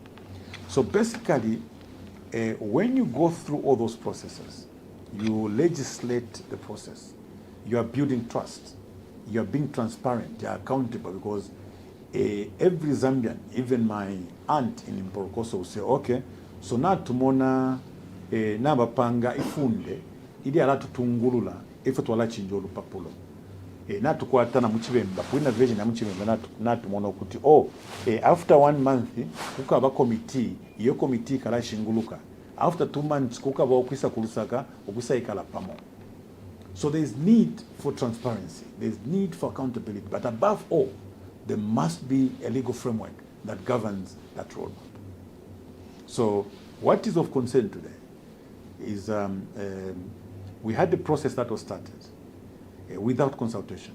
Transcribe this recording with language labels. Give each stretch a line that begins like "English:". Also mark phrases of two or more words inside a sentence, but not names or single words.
English: So basically, when you go through all those processes, you legislate the process, you are building trust, you are being transparent, you are accountable, because every Zambian, even my aunt in Mporokoso, will say, okay, so now
Bemba: tumona nabapanga ifunde ili ala tutungulula ife twala chinja olupapulo natukwata na muchibemba kwina village na muchibemba natumona okuti
English: after 1 month
Bemba: kukaba committee, iyo committee kala shinguluka,
English: after 2 months
Bemba: kukaba okwisa kulusaka okwisa ikala pamo.
English: So there is need for transparency, there is need for accountability, but above all, there must be a legal framework that governs that roadmap. So what is of concern today is we had the process that was started without consultation.